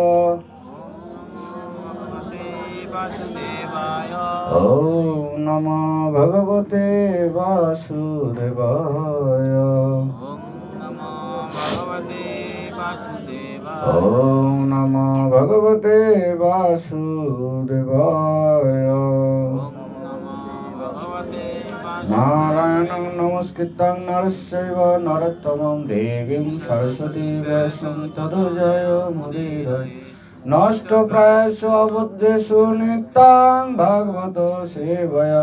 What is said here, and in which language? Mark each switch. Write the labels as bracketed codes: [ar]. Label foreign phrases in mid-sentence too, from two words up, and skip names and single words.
[sa] ওম নমো ভগবতে বাসুদেবায়। ওম নমো ভগবতে বাসুদেবায়। নারায়ণং নমস্কৃত্যং নরস্যৈব নরোত্তমং দেবীং সরস্বতী ব্যাসং ততো জয়মুদীরয়ে। নষ্টপ্রায়স্য অবুদ্ধেষু নিত্যং ভাগবত সেবয়া।